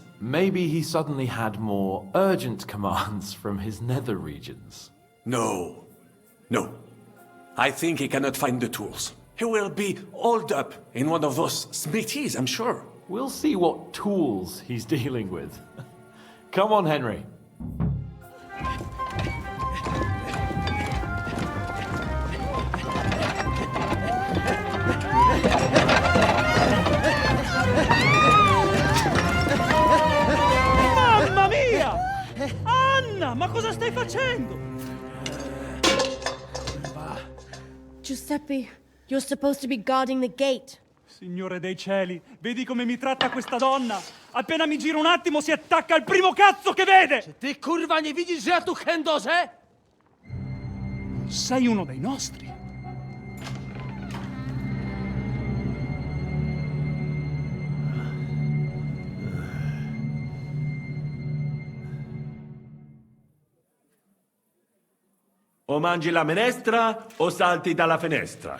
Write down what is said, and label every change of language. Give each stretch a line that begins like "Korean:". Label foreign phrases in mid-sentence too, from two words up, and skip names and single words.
English: Maybe he suddenly had more urgent commands from his nether regions. No. No. I think he cannot find the tools. He will be holed up in one of those smithies, I'm sure. We'll see what tools he's dealing with. Come on, Henry.
Italian: Mamma mia! Anna, ma cosa stai facendo? Giuseppe,
English: you're supposed to be guarding the gate.
Italian: Signore dei cieli, vedi come mi tratta questa donna? Appena mi giro un attimo si attacca al primo cazzo che vede!
Polish: Czy ty, kurwa, nie widzisz, że ja tu chędożę?
Italian: Sei uno dei nostri. O mangi la minestra o salti dalla finestra.